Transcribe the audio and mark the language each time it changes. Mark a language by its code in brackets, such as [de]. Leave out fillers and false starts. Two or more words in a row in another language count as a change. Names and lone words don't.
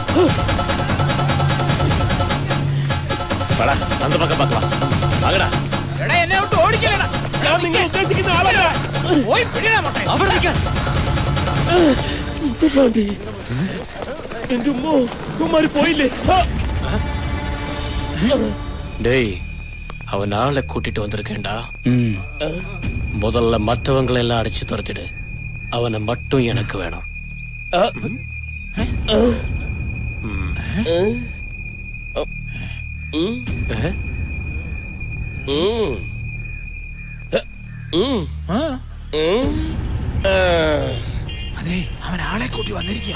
[ml] എടാ, എന്നെ വിട്ട് ഓടിക്കലടാ. ഞാൻ നിങ്ങൾ ഉദ്ദേശിക്കുന്ന ആളല്ല. പോയി പിടിയടാ മൊട്ടേ. അവിടെ നിൽക്കാൻ. എന്റെ ഉമ്മോ, ഉമ്മാര് പോയില്ലേ? [ta] டேய் அவன் ஆளை கூட்டிட்டு வந்திருக்கேன்டா. முதல்ல மற்றவங்களை எல்லாம் அடிச்சு துரத்திடு. அவனை மட்டும் எனக்கு வேணும். [ml] അതെ, അവൻ ആളെ കൂട്ടി വന്നിരിക്കുക.